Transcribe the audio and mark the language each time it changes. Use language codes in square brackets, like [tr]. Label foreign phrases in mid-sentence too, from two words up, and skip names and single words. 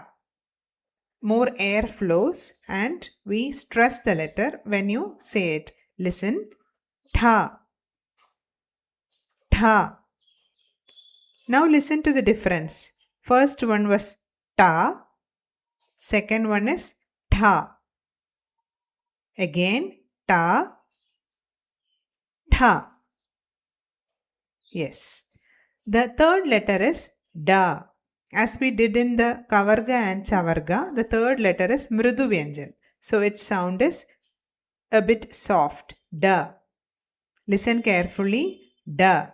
[en] More air flows and we stress the letter when you say it. Listen. Tha. Tha. Now listen to the difference. First one was ta. Second one is tha. Again ta. Tha. Yes. The third letter is da. As we did in the kavarga and chavarga, the third letter is [sa] mridu vyanjan. [en] So its sound is a bit soft. Da. Listen carefully. Da.